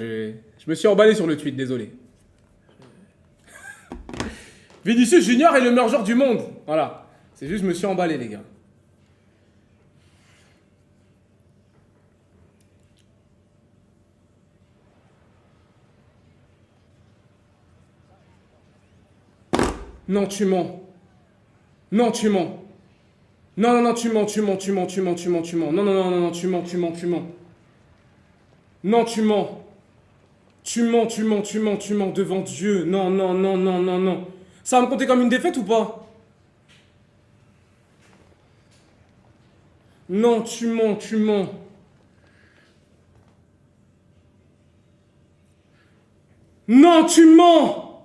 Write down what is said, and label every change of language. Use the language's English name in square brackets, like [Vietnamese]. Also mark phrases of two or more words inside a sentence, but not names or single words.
[French] Je me suis emballé sur le tweet, désolé. Vinicius Junior est le meilleur joueur du monde. Voilà. C'est juste, je me suis emballé, les gars. Non, tu mens. Non, tu mens. Non, non, non, tu mens. Non, non, non, non, non, tu mens. Non, tu mens. Tu mens devant Dieu. Non, non, non, non, non, non. Ça va me compter comme une défaite ou pas? Non, tu mens. Non, tu mens.